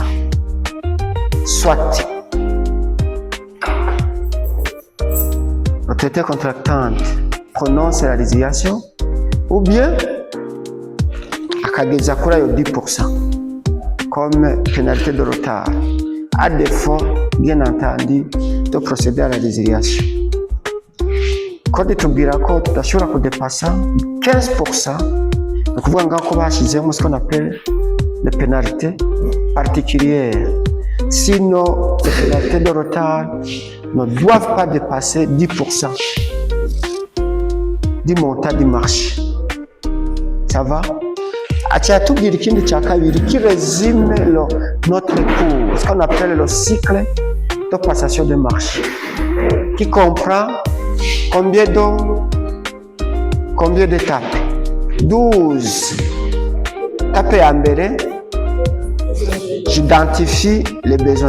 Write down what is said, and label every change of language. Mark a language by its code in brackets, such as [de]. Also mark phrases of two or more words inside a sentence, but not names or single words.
[fr] Soit l'autorité contractante prononce la résiliation, ou bien [rw] akageza kuri ayo [fr] 10% comme pénalité de retard, à défaut, bien entendu, de procéder à la résiliation. [rw] Code itubwira ko tudashobora kudepasa 15%, ni ukuvuga ngaho ko bashyizemo [fr] ce qu'on appelle les pénalités particulières. Sinon, les pénalités de retard ne doivent pas dépasser 10% du montant du marché. Ça va? [rw] Atubwira ikindi cya kabiri [fr] qui résume notre cours, ce qu'on appelle le cycle de passation de marché, qui comprend combien d'étapes? 12. Étape à mbere, j'identifie les besoins.